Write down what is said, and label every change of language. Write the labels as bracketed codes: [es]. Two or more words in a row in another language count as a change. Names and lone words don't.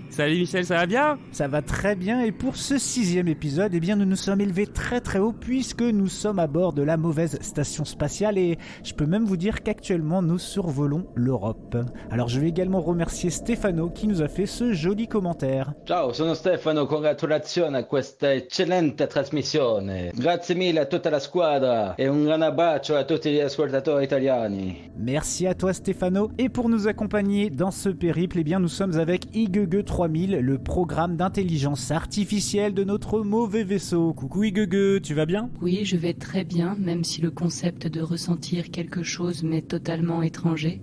[fr] Salut Michel, ça va bien ? Ça va très bien et pour ce 6e épisode, eh bien nous nous sommes élevés très très haut puisque nous sommes à bord de la mauvaise station spatiale et je peux même vous dire qu'actuellement nous survolons l'Europe. Alors je vais également remercier Stefano qui nous a fait ce joli commentaire. [it] Ciao, sono Stefano, congratulazioni a questa eccellente trasmissione. Grazie mille a tutta la squadra e un gran abbraccio a tutti gli ascoltatori italiani. [fr] Merci à toi Stefano. Et pour nous accompagner dans ce périple, eh bien nous sommes avec IGG 3000, le programme d'intelligence artificielle de notre mauvais vaisseau. Coucou IGG, tu vas bien ? Oui, je vais très bien, même si le concept de ressentir quelque chose m'est totalement étranger.